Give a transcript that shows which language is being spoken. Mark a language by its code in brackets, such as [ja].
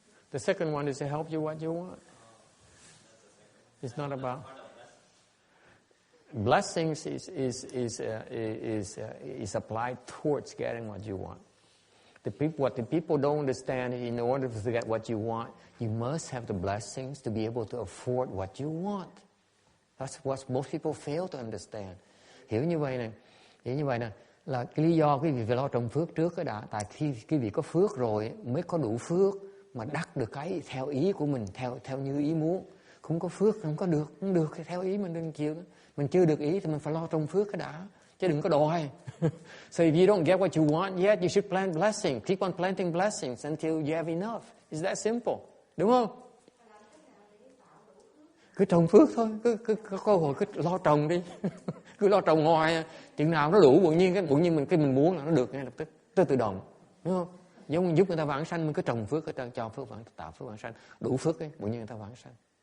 [en] The second one is to help you what you want. It's not about blessings. Is applied towards getting what you want. What the people don't understand is, in order to get what you want, you must have the blessings to be able to afford what you want. That's what most people fail to understand. [vi] Hiểu như vậy nè, là cái lý do quý vị phải lo trồng phước trước cái đã. Tại khi quý vị có phước rồi mới có đủ phước mà đắc được cái theo ý của mình, theo như ý muốn. Không có phước không được thì theo ý mình đừng chịu. Mình chưa được ý thì mình phải lo trồng phước cái đã, chứ đừng có đòi. [en] So if you don't get what you want yet, you should plant blessings. Keep on planting blessings until you have enough. It's that simple. [vi] Đúng không? Cứ trồng phước thôi, cứ có hồi cứ lo trồng đi. Cứ lo trồng hoài, chừng nào nó đủ bỗng nhiên mình muốn là nó được ngay lập tức, tự động, đúng không? Giống như giúp người ta vãng sanh, mình cứ trồng phước ở cho phước vãng, tạo phước vãng sanh, đủ phước ấy, bỗng nhiên người ta vãng sanh.